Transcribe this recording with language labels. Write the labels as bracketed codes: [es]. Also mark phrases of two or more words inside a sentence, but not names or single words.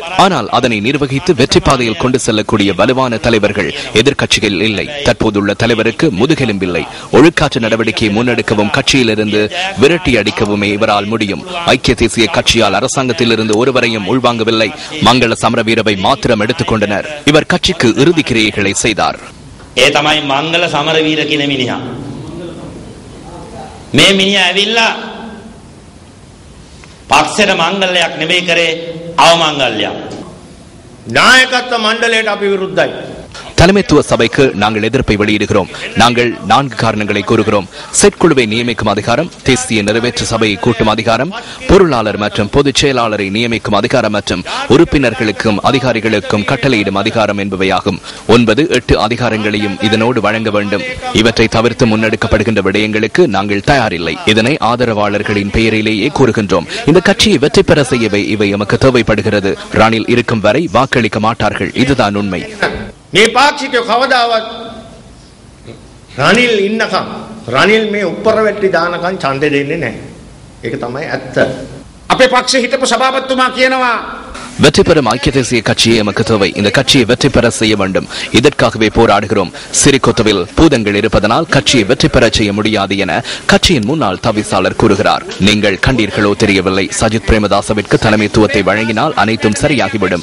[ta] ஆனால் அதனை நிர்வகித்து வெற்றி பாதையில் கொண்டு செல்லக்கூடிய வலுவான தலைவர்கள் எதிர்கட்சிகள் இல்லை. தற்போதுள்ள தலைவருக்கு முதுகெலும்பில்லை. ஒழுக்காற்று நடவடிக்கையை முன்னெடுக்கவும் கட்சியிலிருந்து விரட்டி அடிக்கவுமே இவரால் முடியும். ஐக்கிய தேசிய கட்சியால் அரசாங்கத்தில் இருந்து ஒருவரையும் உள்வாங்கவில்லை. மங்கள சமரவீரவை மாத்திரம் எடுத்துக் கொண்டனர். இவர் கட்சிக்கு இறுதி கிரியைகளை செய்தார். [si] ඒ තමයි මංගල සමරවීර කියන මිනිහා. මේ මිනිහා ඇවිල්ලා පක්ෂයට මංගල්‍යයක් නෙමෙයි කරේ අවමංගල්‍යයක්. නායකත්ව මණ්ඩලයට අපි විරුද්ධයි. [ta] தலைமைத்துவ சபைக்கு நாங்கள் எதிர்ப்பை வெளியிடுகிறோம். நாங்கள் 4 காரணங்களை கூறுகிறோம். செயற்குழுவை நியமிக்கும் அதிகாரம், தேசிய நிறைவேற்று சபையை கூட்டும் அதிகாரம், பொருளாளர் மற்றும் பொதுச் செயலாளரை நியமிக்கும் அதிகாரம் மற்றும் உறுப்பினர்களுக்கும் அதிகாரிகளுக்கும் கட்டளையிடும் அதிகாரம் என்பவையாகும். 9-8 அதிகாரங்களையும் இதனோடு வழங்க வேண்டும். இவற்றை தவிர்த்து முன்னெடுக்கப்படுகின்ற விடயங்களுக்கு நாங்கள் தயாரில்லை. இதனை ஆதரவாளர்களின் பெயரிலேயே கூறுகின்றோம். இந்த கட்சியை வெற்றி பெற செய்யவே இவை எமக்கு தேவைப்படுகிறது. ரணில் இருக்கும் வரை வாக்களிக்க மாட்டார்கள். இதுதான் உண்மை. [si] මේ පාක්ෂිකයෝ කවදාවත් රනිල් ඉන්නකම් රනිල් මේ උඩර වැටි දානකම් ඡන්දෙ දෙන්නේ නැහැ. ඒක තමයි ඇත්ත. අපේ පක්ෂේ හිටපු සභාපතිතුමා කියනවා [ta] வெற்றி பெறும் ஐக்கிய தேசிய கட்சியை எமக்கு தேவை. இந்த கட்சியை வெற்றி பெற செய்ய வேண்டும். இதற்காகவே போராடுகிறோம். சிறிகொத்தவில் பூதங்கள் இருப்பதனால் கட்சியை வெற்றி பெற செய்ய முடியாது என கட்சியின் முன்னாள் தவிசாளர் கூறுகிறார். நீங்கள் கண்டீர்களோ தெரியவில்லை. சஜித் பிரேமதாசவிற்கு தலைமைத்துவத்தை வழங்கினால் அனைத்தும் சரியாகிவிடும்.